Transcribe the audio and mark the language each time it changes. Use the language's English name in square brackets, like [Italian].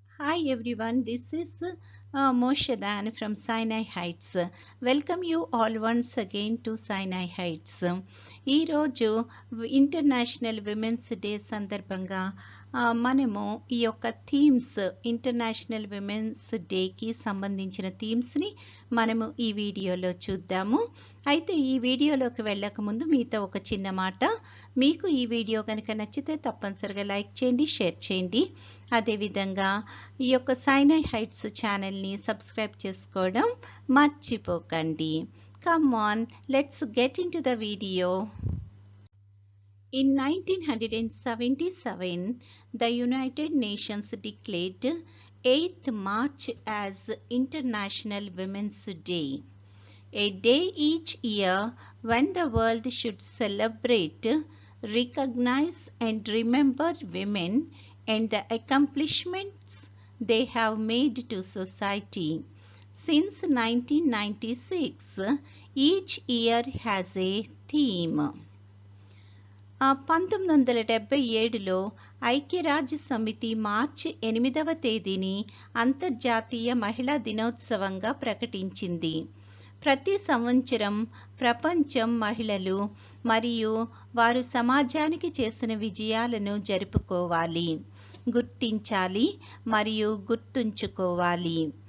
[English] Hi everyone, this is Moshe Dayan from Sinai Heights. Welcome you all once again to Sinai Heights. [Telugu] ఈ రోజు international women's day సందర్భంగా మనము ఈ యొక్క themes international women's డేకి సంబంధించిన థీమ్స్ని మనము ఈ వీడియోలో చూద్దాము. అయితే ఈ వీడియోలోకి వెళ్ళక ముందు మీతో ఒక చిన్న మాట, మీకు ఈ వీడియో కనుక నచ్చితే తప్పనిసరిగా లైక్ చేయండి, షేర్ చేయండి. అదేవిధంగా ఈ యొక్క సైనై హైట్స్ ఛానల్ని సబ్స్క్రైబ్ చేసుకోవడం మర్చిపోకండి. [English] Come on, let's get into the video. In 1977, the United Nations declared 8th March as International Women's Day, a day each year when the world should celebrate, recognize and remember women and the accomplishments they have made to society. Since 1996, each year has a theme. [Telugu] 1977లో ఐక్యరాజ్య సమితి మార్చి 8వ తేదీని అంతర్జాతీయ మహిళా దినోత్సవంగా ప్రకటించింది. ప్రతి సంవత్సరం ప్రపంచం మహిళలు మరియు వారు సమాజానికి చేసిన విజయాలను జరుపుకోవాలి, గుర్తించాలి మరియు గుర్తుంచుకోవాలి.